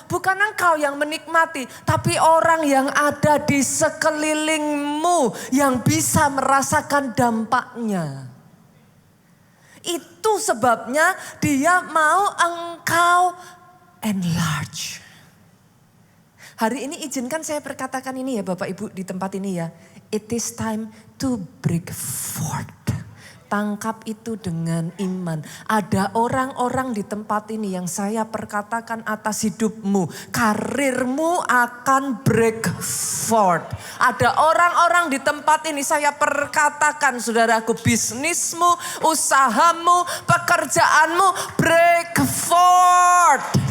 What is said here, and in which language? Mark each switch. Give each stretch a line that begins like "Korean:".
Indonesian: Bukan engkau yang menikmati, tapi orang yang ada di sekelilingmu yang bisa merasakan dampaknya. Itu sebabnya dia mau engkau enlarge. Hari ini izinkan saya perkatakan ini ya Bapak Ibu di tempat ini ya.
English: It is time to break forth.
Indonesian: Tangkap itu dengan iman. Ada orang-orang di tempat ini yang saya perkatakan atas hidupmu. Karirmu akan break forth. Ada orang-orang di tempat ini saya perkatakan saudaraku. Bisnismu, usahamu, pekerjaanmu break forth.